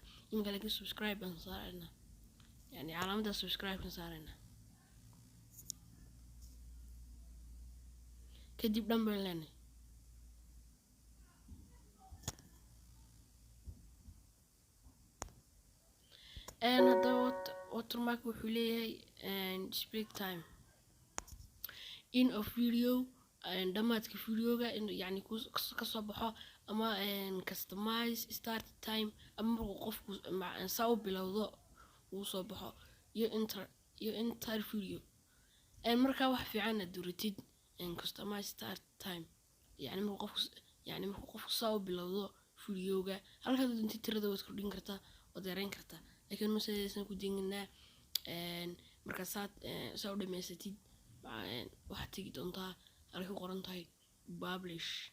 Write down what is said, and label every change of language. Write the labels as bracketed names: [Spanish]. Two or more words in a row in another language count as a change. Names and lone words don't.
[Somali] iminka laakiin subscribe baan saaraynaa, yani calaamada subscribe kan saaraynaa. kadib dhan baan leenahay. haddaba watermark wuxuu leeyahay [English] display time in of video, [Somali] dhammaadka videoga yani kasoo baxo, ama [English] customize start time, [Somali] ama markuu qofku saa u bilowdo uu soo baxo, iyo [English] entire video. [Somali] markaa wax fiican aad duratid [English] customize start time, [Somali] yani markuu qofku saa u bilowdo videoga. halkaad doontid tirada waad kordhin kartaa, waad yareyn kartaa, laakiin nuusadaysan ku degnaa. markaa saa u dhamaysatid waxaad tegi doontaa halkay ku qoran tahay publish.